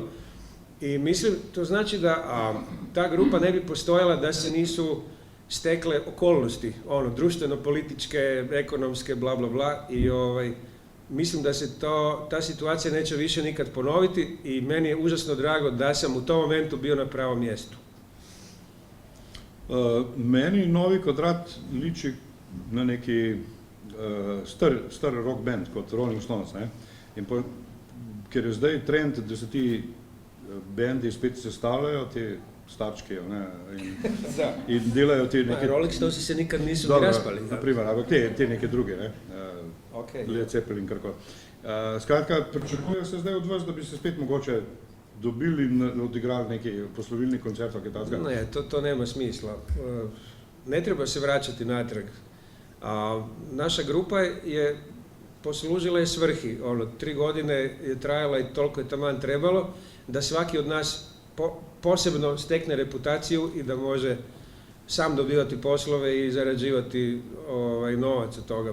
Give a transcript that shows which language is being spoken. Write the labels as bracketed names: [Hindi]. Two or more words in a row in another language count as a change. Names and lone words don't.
[Croatian] I mislim, to znači da ta grupa ne bi postojala da se nisu stekle okolnosti, društveno-političke, ekonomske, bla, bla, bla. I mislim da se ta situacija neće više nikad ponoviti i meni je užasno drago da sam u tom momentu bio na pravom mjestu. [Slovenian] Meni Novi kvadrat liči na neki star [English] rock band [Slovenian] kot Rolling Stones, ne? Ker je zdaj trend, da se ti bendi spet sestavljajo, te starčke, in delajo te neke... [Croatian] Rolling Stonesi se nikad nisu ni raspali. [Slovenian] Naprimer, ampak te neke druge, ne? Led Zeppelin, karkoli. Skratka, pričakujejo se zdaj od vas, da bi se spet mogoče dobili in odigrali neki poslovilni koncert, ali kaj takega? [Croatian] Ne, to nema smisla. Ne treba se vraćati natrag. Naša grupa je poslužila svrhi. 3 godine je trajala i toliko je taman trebalo da svaki od nas posebno stekne reputaciju i da može sam dobivati poslove i zarađivati novac od toga.